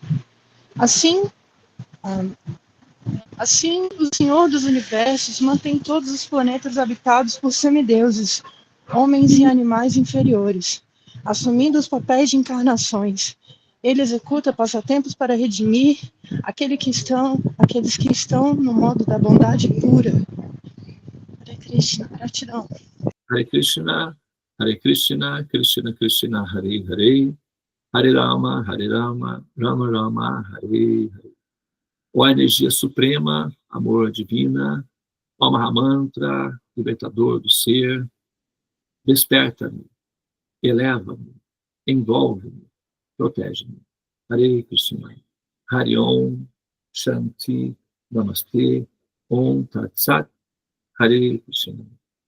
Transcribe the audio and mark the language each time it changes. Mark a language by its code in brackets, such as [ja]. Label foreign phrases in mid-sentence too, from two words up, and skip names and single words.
[pt] Assim, o Senhor dos Universos mantém todos os planetas habitados por semideuses, homens e animais inferiores, assumindo os papéis de encarnações. Ele executa passatempos para redimir aqueles que estão no modo da bondade pura. [sa] हरे कृष्ण, [pt] gratidão. [sa] हरे कृष्ण कृष्ण कृष्ण हरे हरे हरे राम राम राम हरे हरे, Hare Rama, Rama Rama, Hare Hare. [pt] Ó energia suprema, amor divina, ó Mahamantra, libertador do ser, desperta-me, eleva-me, envolve-me, protege-me. [sa] हरे कृष्ण हरि ॐ शान्ति नमस्ते ॐ तत् सत् हरे कृष्ण.